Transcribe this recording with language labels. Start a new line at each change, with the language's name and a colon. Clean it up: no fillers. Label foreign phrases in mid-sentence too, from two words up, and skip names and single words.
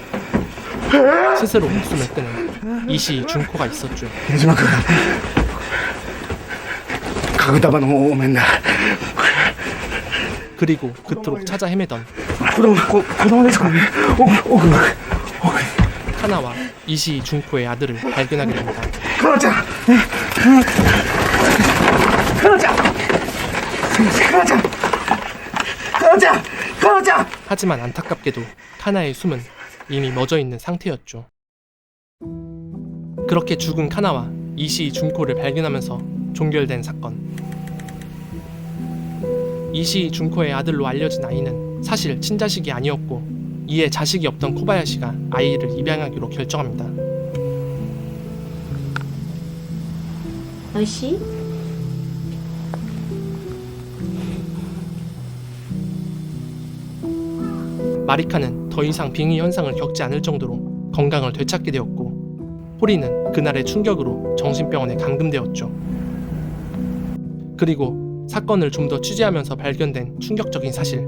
Korean: 스스로 목숨을 끊은 이시이 준코가 있었죠.
Japanese: 家具束のお面だ。
Korean: 그리고 그토록 찾아 헤매던
Japanese: 子供ですかね。奥が。
Korean: 카나와 이시이 준코의 아들을 발견하게 됩니다.
Japanese: カナちゃん。カナちゃん。すみません、カナちゃん。カナちゃん。カナちゃん。
Korean: 하지만 안타깝게도 카나의 숨은 이미 멎어 있는 상태였죠. 그렇게 죽은 카나와 이시이 준코를 발견하면서 종결된 사건. 이시이 준코의 아들로 알려진 아이는 사실 친자식이 아니었고 이에 자식이 없던 코바야시가 아이를 입양하기로 결정합니다.
Japanese: 美味しい?
Korean: 마리카는 더 이상 빙의 현상을 겪지 않을 정도로 건강을 되찾게 되었고 호리는 그날의 충격으로 정신병원에 감금되었죠. 그리고 사건을 좀 더 취재하면서 발견된 충격적인 사실.